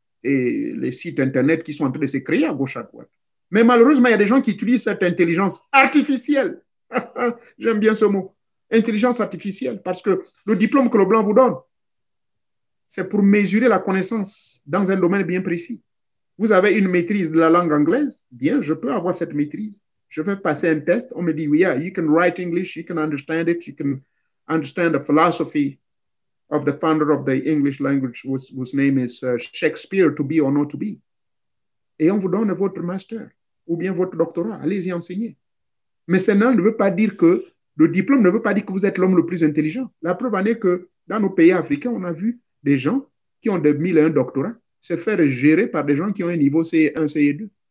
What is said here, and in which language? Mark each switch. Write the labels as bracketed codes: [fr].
[fr] Et les sites internet qui sont en train de se créer à gauche à droite. Mais malheureusement, il y a des gens qui utilisent cette intelligence artificielle. J'aime bien ce mot. Intelligence artificielle. Parce que le diplôme que le blanc vous donne, c'est pour mesurer la connaissance dans un domaine bien précis. Vous avez une maîtrise de la langue anglaise. Bien, je peux avoir cette maîtrise. Je vais passer un test. On me dit, oui, [en] yeah, you can write English, you can understand it, you can understand the philosophy of the founder of the English language whose name is Shakespeare, to be or not to be. [fr] Et on vous donne votre master ou bien votre doctorat. Allez-y enseigner. Mais cela ne veut pas dire que le diplôme ne veut pas dire que vous êtes l'homme le plus intelligent. La preuve en est que dans nos pays africains, on a vu des gens qui ont des 1001 doctorats se faire gérer par des gens qui ont un niveau C1, C2.